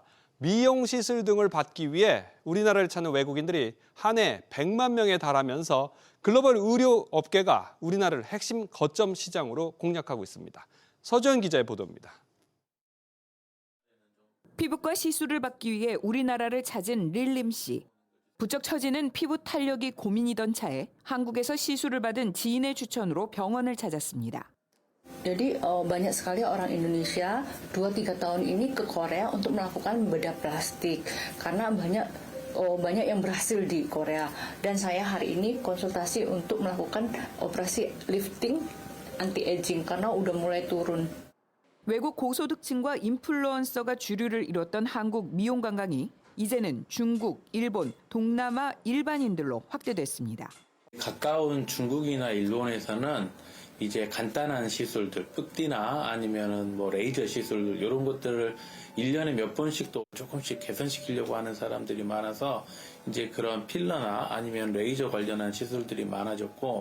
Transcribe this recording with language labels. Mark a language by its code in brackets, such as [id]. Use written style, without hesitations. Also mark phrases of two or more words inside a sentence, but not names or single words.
[ko] 미용 시술 등을 받기 위해 우리나라를 찾는 외국인들이 한 해 100만 명에 달하면서 글로벌 의료 업계가 우리나라를 핵심 거점 시장으로 공략하고 있습니다. 서주현 기자의 보도입니다. 피부과 시술을 받기 위해 우리나라를 찾은 릴림 씨. 부쩍 처지는 피부 탄력이 고민이던 차에 한국에서 시술을 받은 지인의 추천으로 병원을 찾았습니다. [id] Jadi banyak sekali orang Indonesia 2-3 tahun ini ke Korea untuk melakukan bedah plastik karena banyak yang berhasil di Korea dan saya hari ini konsultasi untuk melakukan operasi [en] lifting anti-aging [id] karena udah mulai turun. [ko] 외국 고소득층과 인플루언서가 주류를 이뤘던 한국 미용 관광이 이제는 중국, 일본, 동남아 일반인들로 확대됐습니다. 가까운 중국이나 일본에서는 이제 간단한 시술들, 쁘띠나 아니면은 뭐 레이저 시술 이런 것들을 1년에 몇 번씩 또 조금씩 개선시키려고 하는 사람들이 많아서 이제 그런 필러나 아니면 레이저 관련한 시술들이 많아졌고